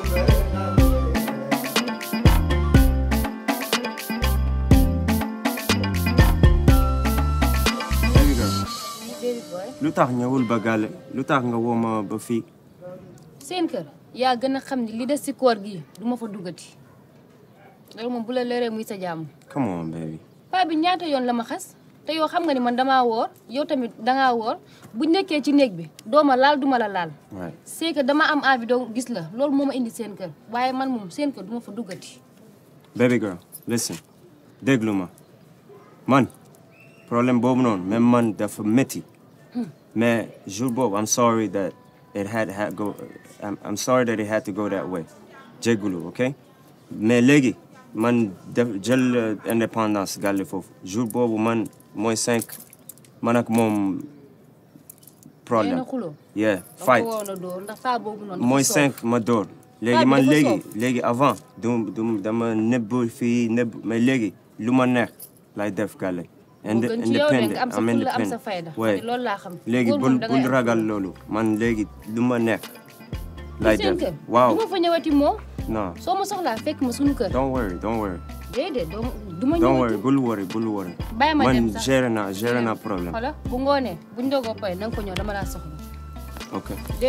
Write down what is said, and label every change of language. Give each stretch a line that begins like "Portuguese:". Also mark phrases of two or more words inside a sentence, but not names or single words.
Wolof: lu tax ñëwul ba gàlle lu tax nga woo ma ba fii. seen kër yaa gën a xam ni li des ci koor gi du ma fa duggati loolu moom bu la leeree muy sa jàmm.
English: come on baby.
Wolof: paa bi ñaata yoon la ma xas te yow xam nga ni man damaa woor yow tamit dangaa woor bu nekkee ci néeg bi doo ma laal duma la laal. waay
French: c'est que
Wolof: dama am envie doo gis la loolu moo ma indi seen kër waaye man moom seen kër du ma fa duggati.
English: baby girl listen
Wolof: déglu ma man problème boobu noonu même man dafa métti.
French: mais jour
Wolof: boobu
English: I'm sorry that it had go I'm sorry that it had to go that way
Wolof: jégalu ok mais léegi man def jël indépendance gàlle foofu jour boobu man mooy 5 man ak moom problème. yéen a xuloo.
English: yeah fight
Wolof: ndax saa boobu noonu. mooy 5 ma dóor. léegi man léegi avant du dama nëbb fii nëbb mais léegi lu ma neex lay def gàlle independent am independent waaye léegi bul ragal loolu man léegi lu ma nekk lay def waaw du ma fa ñëwati moom non soo ma soxlaa fekk ma suñu kër
English: don't worry
Wolof: déedéet du ma ñëwati
English: don't worry bul worry
Wolof: bàyyi ma dem sax man géré naa problème voilà bu ngoonee buñ dogoo pare na nga ko ñëw dama laa soxla ok dégg